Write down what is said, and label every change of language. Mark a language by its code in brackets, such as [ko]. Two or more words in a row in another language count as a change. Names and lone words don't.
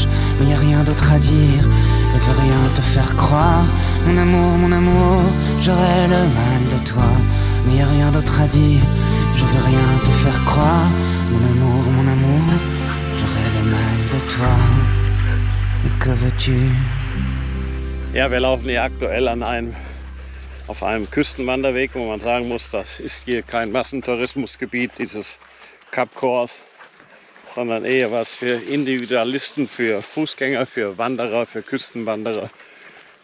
[fr] Mais y a rien d'autre à dire, ne veux rien te faire croire. Mon amour, j'aurai le mal de toi. Mais y a rien d'autre à dire, je veux rien te faire croire. Mon amour, j'aurai le mal de toi. Mais que veux-tu? [de] Ja, wir laufen hier aktuell auf einem Küstenwanderweg, wo man sagen muss, das ist hier kein Massentourismusgebiet, dieses Kap Kors, sondern eher was für Individualisten, für Fußgänger, für Wanderer, für Küstenwanderer.